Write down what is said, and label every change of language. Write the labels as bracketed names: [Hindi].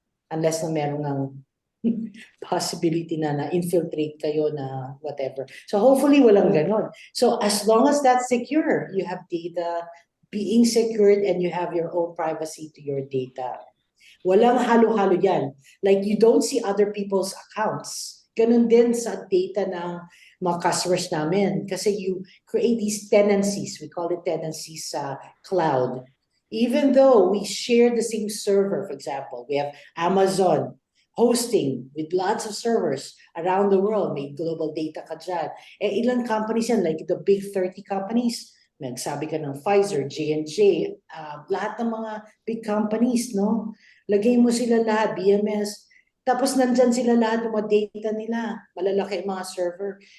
[Filipino] Unless na meron ng possibility na infiltrate kayo na whatever. [English] So hopefully [Filipino] walang ganon. [English] So as long as that's secure, you have data being secured and you have your own privacy to your data. [Filipino] Walang halo-halo yan. [English] Like you don't see other people's accounts. [Filipino] Ganon din sa data ng mga customers namin. [English] Kasi you create these tenancies. We call it tenancies sa cloud. Even though we share the same server, for example, we have Amazon hosting with lots of servers around the world. [Filipino] May global data ka dyan. Ilang companies yan, [English] like the big 30 companies. [Filipino] Nagsabi ka ng Pfizer, J&J, lahat ng mga big companies, no? Lagay mo sila lahat, BMS, tapos nandyan sila lahat ng mga data nila, malalaki mga server.